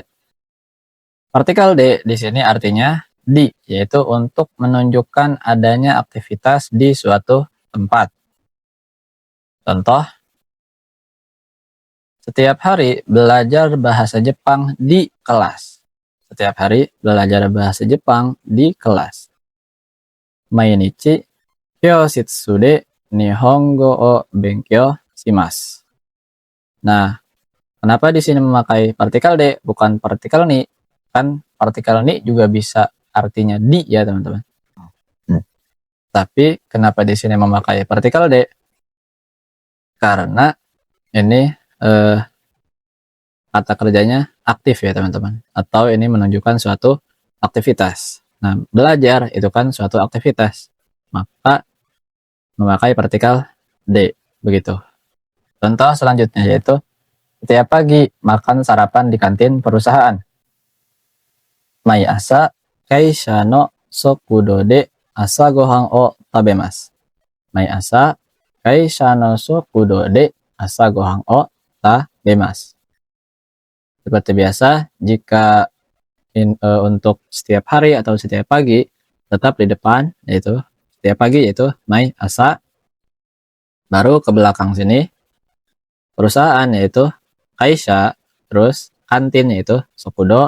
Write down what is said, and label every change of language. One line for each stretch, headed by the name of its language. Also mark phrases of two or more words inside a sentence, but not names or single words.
Indonesian: Partikel D di sini artinya di, yaitu untuk menunjukkan adanya aktivitas di suatu tempat. Contoh, setiap hari belajar bahasa Jepang di kelas. Setiap hari belajar bahasa Jepang di kelas.
Japanese: 毎日教室で日本語を勉強します.
Indonesian: Nah, kenapa di sini memakai partikel D bukan partikel ni? Kan partikel ni juga bisa artinya di ya teman-teman. Tapi kenapa di sini memakai partikel D? Karena ini kata kerjanya aktif ya teman-teman. Atau ini menunjukkan suatu aktivitas. Nah, belajar itu kan suatu aktivitas. Maka memakai partikel D. Begitu. Contoh selanjutnya yaitu setiap pagi makan sarapan di kantin perusahaan.
Japanese: 毎朝会社の食堂で朝ご飯を食べます. 毎朝会社の食堂で朝ご飯を食べます.
Indonesian: Seperti biasa, jika untuk setiap hari atau setiap pagi tetap di depan yaitu setiap pagi yaitu
Japanese: 毎朝,
Indonesian: baru ke belakang sini perusahaan yaitu kaisha, terus kantin yaitu sokudo.